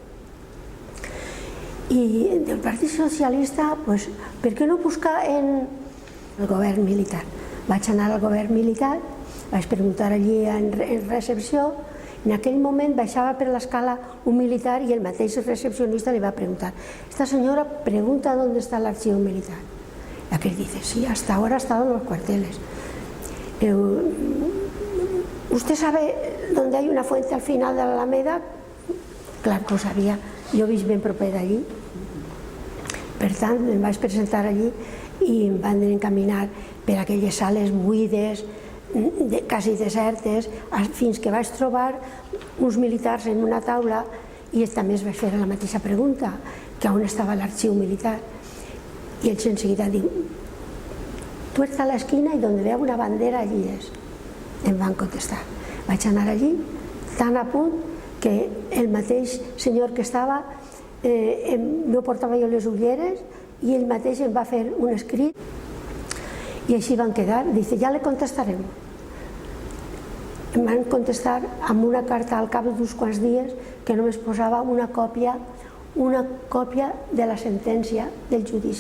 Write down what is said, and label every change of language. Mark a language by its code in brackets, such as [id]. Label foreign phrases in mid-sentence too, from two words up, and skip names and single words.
[ca] I del Partit Socialista, doncs, per què no buscar en el govern militar? Vaig anar al govern militar, vaig preguntar allí en recepció. En aquell moment baixava per l'escala un militar i el mateix recepcionista li va preguntar: [es] esta señora pregunta dónde está el archivo militar. Y aquel dice: sí, hasta ahora ha estado en los cuarteles. ¿Usted sabe dónde hay una fuente al final de la Alameda? [ca] Clar que ho sabia, jo visc ben proper d'allí. Per tant, em vaig presentar allí i em van encaminar per aquelles sales buides, quasi desertes, fins que vaig trobar uns militars en una taula i també es vaig fer la mateixa pregunta, que on estava l'arxiu militar. I ells enseguida diu: [es] tuerta a la esquina y donde vea una bandera allí es. [ca] Em van contestar. Vaig anar allí, tan a punt que el mateix senyor que estava no portava jo les ulleres i ell mateix em va fer un escrit i així van quedar. Dice: ja le contestarem. Em van contestar amb una carta al cap d'uns quants dies que només posava una còpia de la sentència del judici.